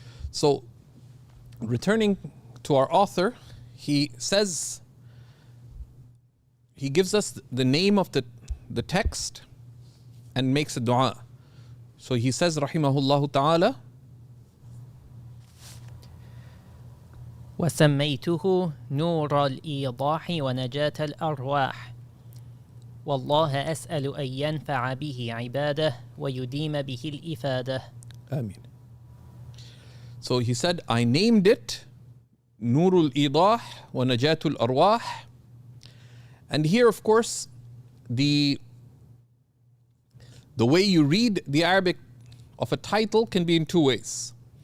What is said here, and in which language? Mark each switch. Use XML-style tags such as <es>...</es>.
<en>So, returning to our author, he says, he gives us the name of the text and makes a dua. So he says, Rahimahullah Ta'ala,</en> <ar>وسميته نور الإيضاح ونجاة الأرواح والله أسأل أن ينفع به عباده ويديم به الإفادة. Ameen.</ar> <en>So he said, I named it Nur al-Idah wa Najatul Arwah. And here, of course, the way you read the Arabic of a title can be in two ways.</en>